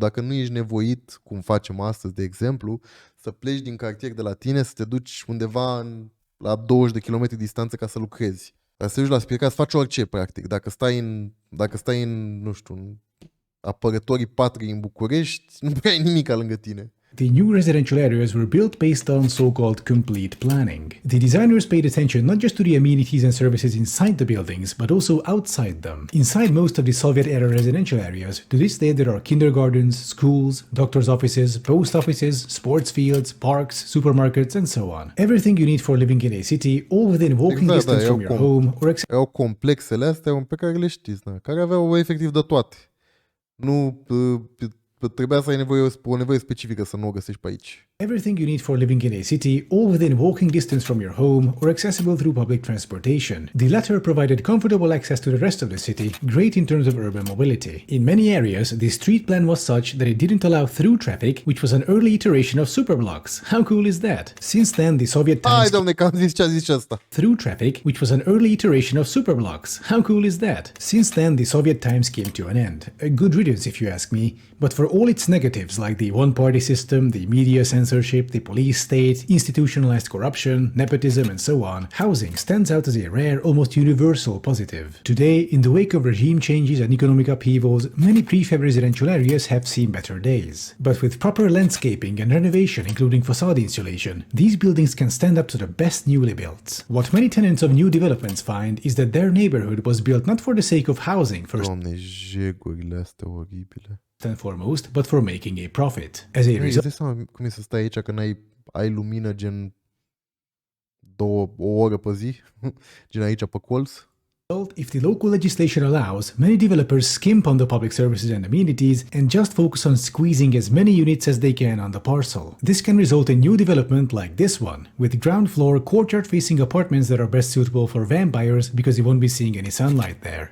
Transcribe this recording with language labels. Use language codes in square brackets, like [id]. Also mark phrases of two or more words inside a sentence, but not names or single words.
[ro] Dacă nu ești nevoit, cum facem astăzi, de exemplu, să pleci din cartier de la tine, să te duci undeva la 20 de kilometri distanță ca să lucrezi. Ca să te duci la spirit, să faci orice, practic. Dacă stai în, nu știu, în apărătorii patriei în București, nu prea ai nimic lângă tine. [en] The new residential areas were built based on so-called complete planning. The designers paid attention not just to the amenities and services inside the buildings, but also outside them. Inside most of the Soviet-era residential areas, to this day there are kindergartens, schools, doctors' offices, post offices, sports fields, parks, supermarkets, and so on. Everything you need for living in a city, all within walking distance from your home or [ro] erau complexele astea pe care le știți, care aveau efectiv de toate. Nu trebuia să ai o nevoie specifică să nu o găsești pe aici. [en] Everything you need for living in a city, all within walking distance from your home or accessible through public transportation. The latter provided comfortable access to the rest of the city, great in terms of urban mobility. In many areas, the street plan was such that it didn't allow through traffic, which was an early iteration of superblocks. How cool is that? Since then, the Soviet times... [ro] Hai, doamne, că am zis ce a zis asta. [en] Through traffic, which was an early iteration of superblocks. How cool is that? Since then, the Soviet times came to an end. A good riddance, if you ask me. But for all its negatives, like the one-party system, the media censorship, the police state, institutionalized corruption, nepotism, and so on, housing stands out as a rare, almost universal positive. Today, in the wake of regime changes and economic upheavals, many prefab residential areas have seen better days. But with proper landscaping and renovation, including facade insulation, these buildings can stand up to the best newly built. What many tenants of new developments find is that their neighborhood was built not for the sake of housing first [ro] Doamne, jegurile astea oribile. [en] and foremost, but for making a profit. As a result, [ro] Îți dai seama cum e să stai aici că ai lumină gen o oră pe zi? Gen aici pe colț? [en] if the local legislation allows, many developers skimp on the public services and amenities and just focus on squeezing as many units as they can on the parcel. This can result in new development like this one, with ground floor courtyard-facing apartments that are best suitable for van buyers because you won't be seeing any sunlight there.